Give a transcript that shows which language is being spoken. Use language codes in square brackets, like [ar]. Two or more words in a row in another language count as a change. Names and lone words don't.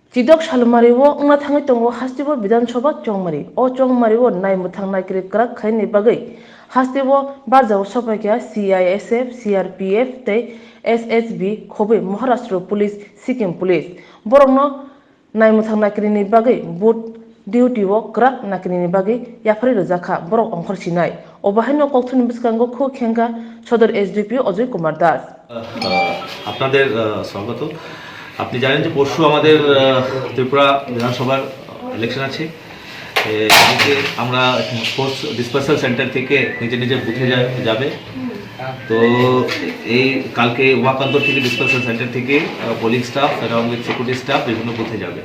[trp] Chidok Shalmariwo, Unathangitongo, Hastivo Bidanchoba, Chongmari, O Chongmariwo, Naimwthangrokno Krak Khaini Bagwi, Hastivo, Barzaw Sopakia, CISF, CRPF, Te, SSB, Kobe, Maharashtra Police, Sikkim Police, Borogno, Naimwthangrokno Bagwi, Boot, [en] Duty Walk, [trp] Krak Nakini Bagwi, Yapri Zaka, Borok on Horsinai, Obahino Koltun Biskango, Kenga, Shodor SDP, Ojay Kumar Das. [bn] আপনাদের স্বাগত। আপনি জানেন যে পরশু আমাদের ত্রিপুরা বিধানসভার ইলেকশন আছে। কালকে আমরা [en] force dispersal centre [bn] থেকে নিজের বুথে যাবে। তো এই কালকে ওয়াকান্তর থেকে [en] dispersal centre [bn] থেকে [en] polling staff [bn] এবং [en] security staff [bn] বিভিন্ন বুথে যাবে।